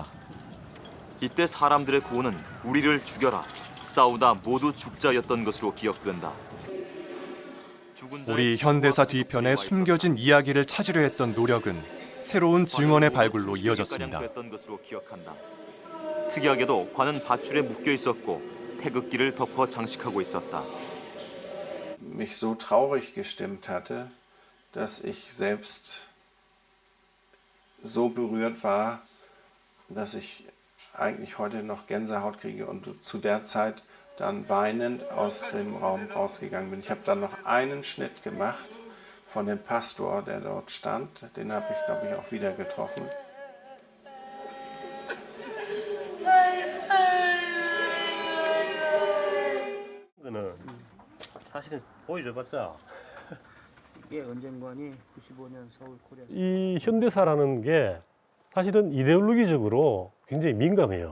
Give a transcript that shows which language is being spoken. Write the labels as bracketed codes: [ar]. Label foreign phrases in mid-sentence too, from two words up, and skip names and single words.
[ko] 이때 사람들의 구호는 우리를 죽여라, 싸우다 모두 죽자였던 것으로 기억된다. 우리 현대사 뒤편에 숨겨진 이야기를 찾으려 했던 노력은 새로운 증언의 발굴로 이어졌습니다. 특이하게도 관은 밧줄에 묶여 있었고 태극기를 덮어 장식하고 있었다. [de] mich so traurig gestimmt hatte, dass ich selbst so berührt war, dass ich eigentlich heute noch Gänsehaut kriege und zu der Zeit dann weinend aus dem Raum rausgegangen bin. Ich habe dann noch einen Schnitt gemacht von dem Pastor, der dort stand. Den habe ich, glaube ich, auch wieder getroffen. [ko] 이거는 사실은 보여줘봤자 이게 언젠가니 95년 서울 코리아. 이 현대사라는 게 사실은 이데올로기적으로 굉장히 민감해요.